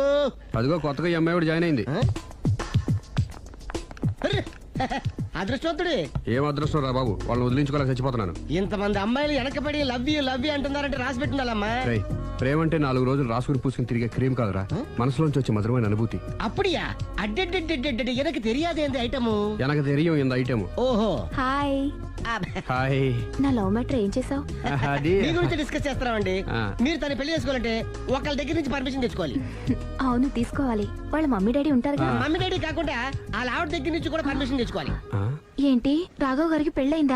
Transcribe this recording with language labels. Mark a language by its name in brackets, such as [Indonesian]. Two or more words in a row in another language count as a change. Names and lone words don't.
[Telugu] అదిగో కొత్తగా ఈ అమ్మాయి కూడా జాయిన్ అయింది. అర్రే, అదృష్టవంతుడి. ఏం అదృష్టం రా బాబు, వాళ్ళని వదిలించుకోలేక చచ్చిపోతున్నాను. ఇంతమంది అమ్మాయిలు వెనకబడి [English] love you [Telugu] అంటున్నారంటే రాసి పెట్టుండాలమ్మా. రేయ్, ప్రేమ అంటే 4 రోజులు రాసుకుని పూసుకుని తిరిగే క్రీమ్ కాదురా, మనసులోంచి వచ్చే మధురమైన అనుభూతి. [Tamil] அப்படியா? அடடடடடட, எனக்கு தெரியாது இந்த ஐட்டము. எனக்கு தெரியும் இந்த ఐటమ్. [Telugu] ఓహో. హాయ్. హాయ్. నా [English] love matter [Telugu] ఏం చేసావు? అది మీ గురించి డిస్కస్ చేస్తున్నామండి. ఆ. మీరు తన పెళ్లి చేసుకోవాలంటే ఒకళ్ళ దగ్గర నుంచి పర్మిషన్ తెచ్చుకోవాలి. అవును, తీసుకోవాలి. వాళ్ళ [English] mummy daddy [Telugu] ఉంటారు కదా. [English] mummy daddy [Telugu] కాకుండా వాళ్ళ ఆవిడ దగ్గర నుంచి కూడా పర్మిషన్ తెచ్చుకోవాలి. ఆ? ఏంటి, రాఘవ్ గారికి పెళ్ళైందా?